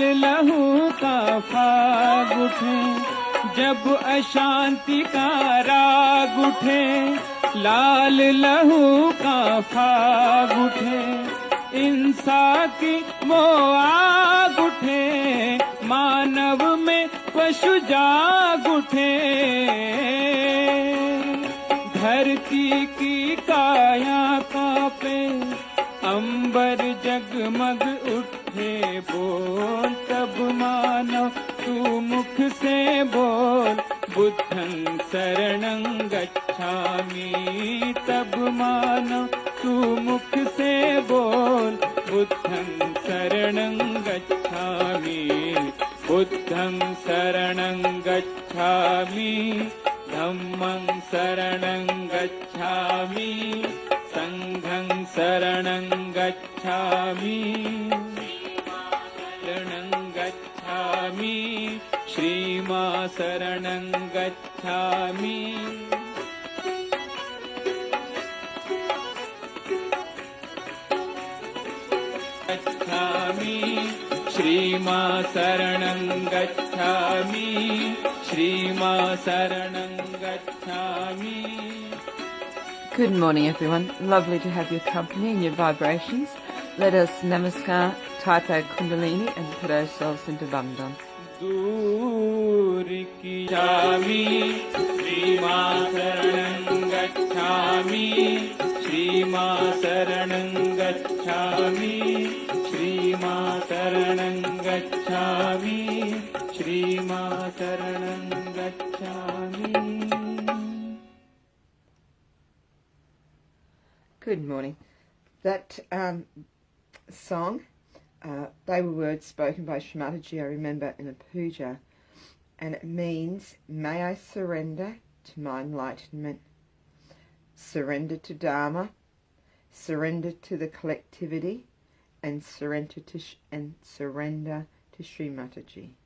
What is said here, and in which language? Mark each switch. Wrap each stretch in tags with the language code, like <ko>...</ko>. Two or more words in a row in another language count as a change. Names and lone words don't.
<hi>लहू का फाग उठे, जब अशांति का राग उठे, लाल लहू का फाग उठे, इंसा की वो आग उठे, मानव में पशु जाग उठे, धरती की काया कांपे, अंबर जगमग उठे, बोल तब मानव तू मुख से बोल,</hi> <pi>बुद्धं शरणं गच्छामि,</pi> <hi>तब मानव तू मुख से बोल,</hi> <pi>बुद्धं शरणं गच्छामि, बुद्धं शरणं गच्छामि, धम्मं शरणं गच्छामि, संघं शरणं गच्छामि, शरणं गच्छामि, श्रीमा शरणं गच्छामि, गच्छामि, श्रीमा शरणं गच्छामि, श्रीमा शरणं गच्छामि.</pi> <en>Good morning, everyone. Lovely to have your company and your vibrations. Let us namaskar, type our kundalini and put ourselves into bandhan. दूर की जामी,</en> <pi>श्रीमा शरणं गच्छामि, श्रीमा शरणं गच्छामि, श्रीमा शरणं गच्छामि, श्रीमा शरणं गच्छामि.</pi> <en>Good morning. That song, they were words spoken by Shri Mataji, I remember, in a puja, and it means, may I surrender to my enlightenment, surrender to Dharma, surrender to the collectivity, and surrender to Shri Mataji.</en>